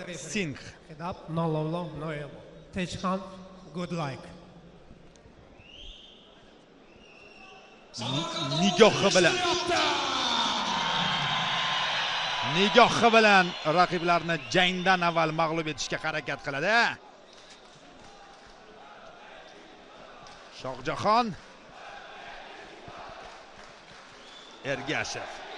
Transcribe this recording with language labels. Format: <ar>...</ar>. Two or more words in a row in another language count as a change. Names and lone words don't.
<en>Singh. No love, no elbow. Take count, good luck.</en> <uz>Nigohi bilan raqiblarni jangdan avval mag'lub etishga harakat qiladi. Shohjahon Ergashev.</uz>